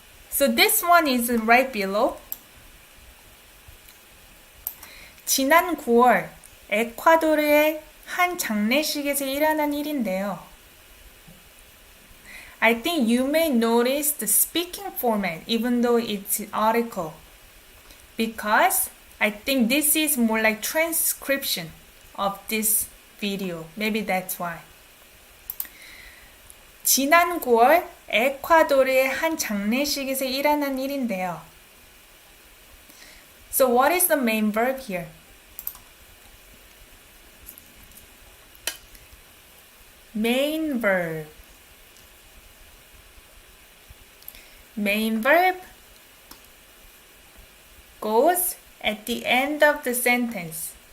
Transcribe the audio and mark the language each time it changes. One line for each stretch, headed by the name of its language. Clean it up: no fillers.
English: So this one is right below.
Korean: 지난 9월 에콰도르의 한 장례식에서 일어난 일인데요.
English: I think you may notice the speaking format even though it's an article. Because I think this is more like transcription of this video. Maybe that's why.
Korean: 지난 9월 에콰도르의 한 장례식에서 일어난 일인데요.
English: So what is the main verb here? Main verb. Main verb goes at the end of the sentence.